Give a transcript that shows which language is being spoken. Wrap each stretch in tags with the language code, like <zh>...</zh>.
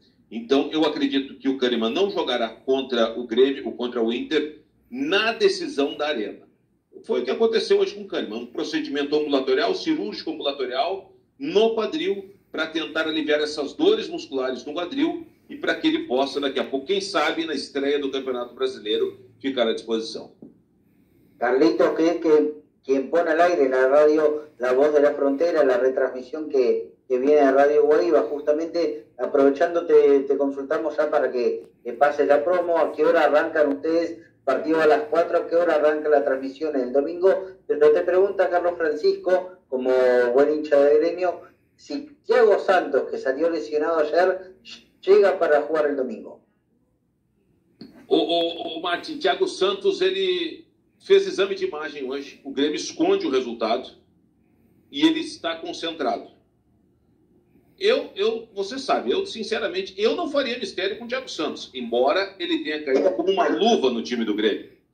<pt>Então, eu acredito que o Kahneman não jogará contra o Grêmio ou contra o Inter na decisão da Arena. Foi o que aconteceu hoje com o Kahneman, um procedimento ambulatorial, cirúrgico ambulatorial, no quadril, para tentar aliviar essas dores musculares no quadril e para que ele possa, daqui a pouco, quem sabe, na estreia do Campeonato Brasileiro, ficar à disposição.</pt> <es>Carlitos, ¿crees que quien pone al aire la radio La Voz de la Frontera, la retransmisión que viene de Radio Guaíba, justamente aprovechando te consultamos ya para que pase la promo, a qué hora arrancan ustedes? Partido a las 4, ¿a qué hora arranca la transmisión el domingo? Pero te pregunta Carlos Francisco, como buen hincha de Gremio, si Thiago Santos, que salió lesionado ayer, llega para jugar el domingo.</es> <pt>Martin, Thiago Santos, ele fez exame de imagem hoje, o Grêmio esconde o resultado e ele está concentrado. Você sabe, sinceramente, eu não faria mistério com o Thiago Santos, embora ele tenha caído como uma luva no time do Grêmio.</pt>